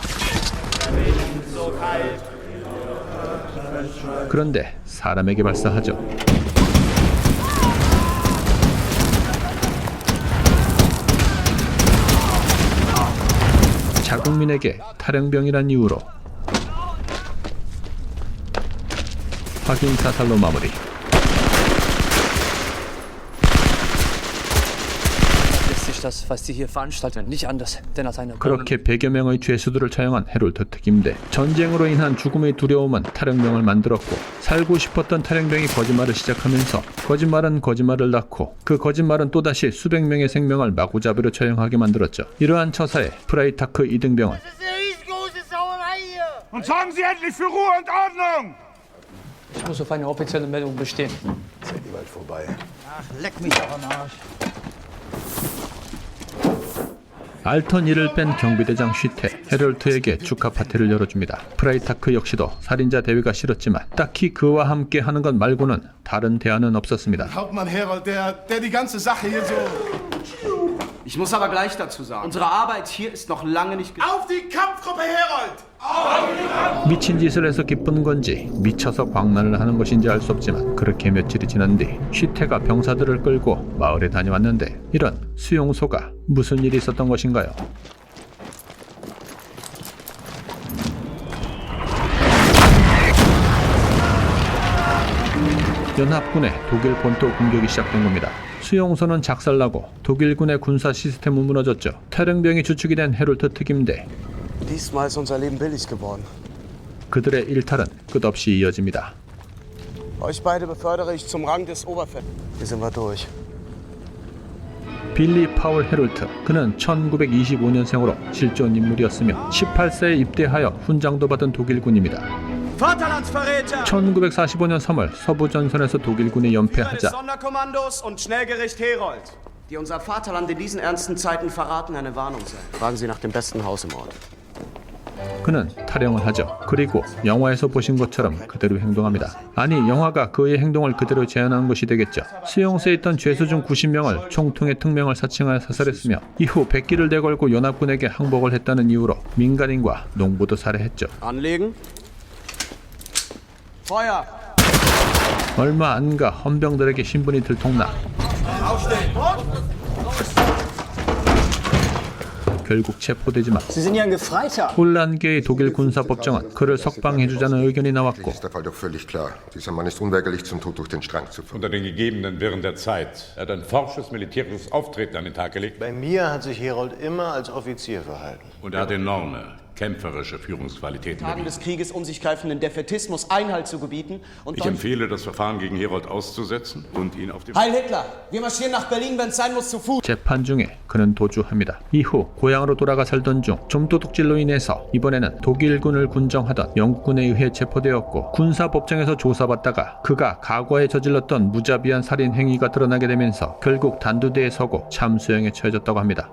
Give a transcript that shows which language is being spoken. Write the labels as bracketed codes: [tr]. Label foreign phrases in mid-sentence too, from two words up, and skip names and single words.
[ko] 그런데 사람에게 발사하죠. 자국민에게 탈영병이란 이유로 확인 사살로 마무리. [de] Das, was sie hier veranstalten, nicht anders, denn aus einer [ko] 그렇게 100여 명의 죄수들을 처형한 헤롤트 특임대. 전쟁으로 인한 죽음의 두려움은 탈영병을 만들었고 살고 싶었던 탈영병이 거짓말을 시작하면서 거짓말은 거짓말을 낳고 그 거짓말은 또다시 수백 명의 생명을 마구잡이로 처형하게 만들었죠. 이러한 처사에 프라이타크 이등병은 [de] Das ist eine riesengroße Sauerei hier! Und sorgen Sie endlich für Ruhe und Ordnung! Ich muss auf eine offizielle Meldung bestehen. Ist ja die bald vorbei. Leck mich doch am Arsch. [ko] 알턴 이를 뺀 경비대장 슈테, 헤롤트에게 축하 파티를 열어줍니다. 프라이타크 역시도 살인자 대위가 싫었지만 딱히 그와 함께 하는 것 말고는 다른 대안은 없었습니다. [de] Hauptmann Herold, der die ganze Sache hier so... Ich muss aber gleich dazu sagen, unsere Arbeit hier ist noch lange nicht... Auf die Kampfgruppe Herold! [ko] 미친 짓을 해서 기쁜 건지 미쳐서 광란을 하는 것인지 알 수 없지만 그렇게 며칠이 지난 뒤 슈테가 병사들을 끌고 마을에 다녀왔는데 이런 수용소가 무슨 일이 있었던 것인가요? 연합군의 독일 본토 공격이 시작된 겁니다. 수용소는 작살나고 독일군의 군사 시스템은 무너졌죠. 탈영병이 주축이 된 헤롤트 특임대. [de] Diesmal ist unser Leben billig geworden. [ko] 그들의 일탈은 끝없이 이어집니다. [de] Euch beide befördere ich zum Rang des Oberfelds. Hier sind wir durch. [ko] 빌리 파울 헤롤트, 그는 1925년생으로 실존 인물이었으며 18세에 입대하여 훈장도 받은 독일군입니다. 1945년 3월 서부전선에서 독일군이 연패하자 [de] Sonderkommandos und Schnellgericht Herold, die unser Vaterland in diesen ernsten Zeiten verraten, eine Warnung sein. Fragen Sie nach dem besten Haus im Ort. [ko] 그는 탈영을 하죠. 그리고 영화에서 보신 것처럼 그대로 행동합니다. 아니, 영화가 그의 행동을 그대로 재현한 것이 되겠죠. 수용소에 있던 죄수 중 90명을 총통의 특명을 사칭하여 사살했으며 이후 백기를 내걸고 연합군에게 항복을 했다는 이유로 민간인과 농부도 살해했죠. [de] Anlegen. Feuer! [ko] 얼마 안 가 헌병들에게 신분이 들통나 결국 체포되지만 [de] Sie sind ja ein Gefreiter. [ko] 혼란계의 독일 군사법정은 그를 석방해주자는 의견이 나왔고 [de] Ist der Fall doch völlig klar. Dieser Mann ist unweigerlich zum Tod durch den Strang zu führen. Unter den gegebenen Wirren der Zeit. Er hat ein forsches militärisches Auftreten an den Tag gelegt. Bei mir hat sich Herold immer als Offizier verhalten. Und er hat enorme, kämpferische Führungsqualitäten Tagen des bewiesen. Krieges um sich greifenden Defätismus Einhalt zu gebieten und Ich empfehle, das Verfahren gegen Herold auszusetzen und ihn auf dem... Heil Hitler! Wir marschieren nach Berlin, wenn es sein muss, zu Fuß! [ko] 재판 중에 그는 도주합니다. 이후 고향으로 돌아가 살던 중 좀도둑질로 인해서 이번에는 독일군을 군정하던 영국군에 의해 체포되었고 군사법정에서 조사받다가 그가 과거에 저질렀던 무자비한 살인 행위가 드러나게 되면서 결국 단두대에 서고 참수형에 처해졌다고 합니다.